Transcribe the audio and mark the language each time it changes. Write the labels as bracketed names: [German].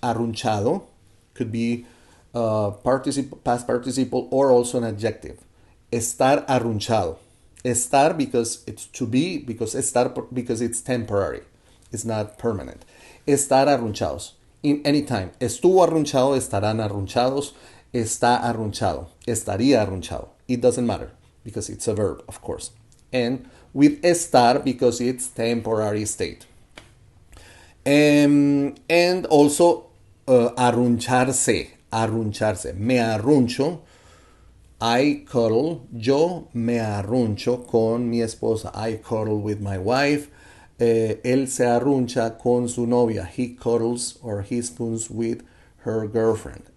[English] Arrunchado could be past participle or also an adjective. [Spanish] Estar arrunchado. [English] Estar because it's to be, because it's temporary. It's not permanent. [Spanish] Estar arrunchados. [English] In any time. [Spanish] Estuvo arrunchado, estarán arrunchados, está arrunchado, estaría arrunchado. [English] It doesn't matter because it's a verb, of course. And with estar because it's temporary state. And also arruncharse, arruncharse. [Spanish] Me arruncho, [English] I cuddle, [Spanish] yo me arruncho con mi esposa. [English] I cuddle with my wife. [Spanish] Él se arruncha con su novia. [English] He cuddles or he spoons with her girlfriend.